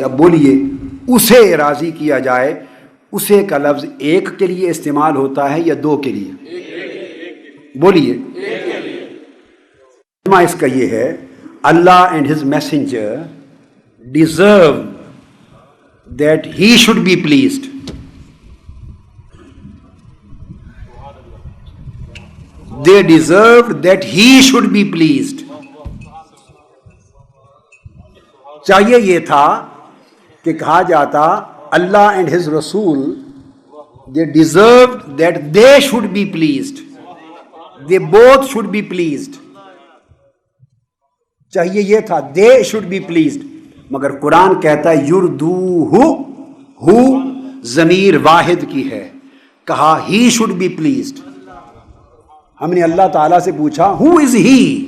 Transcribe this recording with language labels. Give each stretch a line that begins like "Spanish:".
Urdu: اب بولیے اسے راضی کیا جائے، اسے کا لفظ ایک کے لیے استعمال ہوتا ہے یا دو کے لیے؟ بولیے. اس کا یہ ہے
English: Allah and his messenger deserve that he should be pleased. They deserved that he should be pleased.
Urdu: چاہیے یہ تھا کہ کہا جاتا اللہ اینڈ ہز رسول
English: they deserved that they should be pleased. They both should be pleased.
Urdu: چاہیے یہ تھا
English: they should be pleased.
Urdu: مگر قرآن کہتا ہے یردوہ، ہو ضمیر واحد کی ہے، کہا
English: he should be pleased.
Urdu: ہم نے اللہ تعالیٰ سے پوچھا
English: who is he?